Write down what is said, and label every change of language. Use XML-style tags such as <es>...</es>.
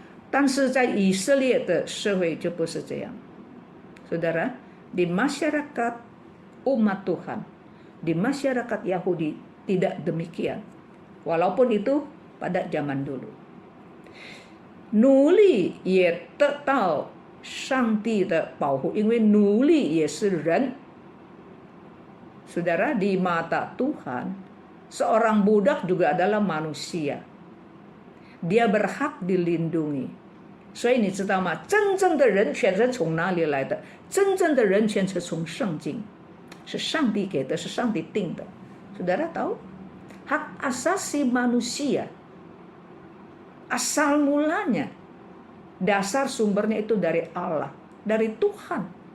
<zh>但是在以色列的社会就不是这样，</zh> <id>saudara, di masyarakat umat Tuhan, di masyarakat Yahudi tidak demikian, walaupun itu pada zaman dulu.</id> <zh>奴隶也得到上帝的保护，因为奴隶也是人。</zh> <id>Saudara, di mata Tuhan, seorang budak juga adalah manusia. Dia berhak dilindungi.</id> <zh>所以你知道吗？真正的人权是从哪里来的？真正的人权是从圣经，是上帝给的，是上帝定的。</zh> <id>Saudara tahu? Hak asasi manusia, asal mulanya, dasar sumbernya itu dari Allah, dari Tuhan.</id>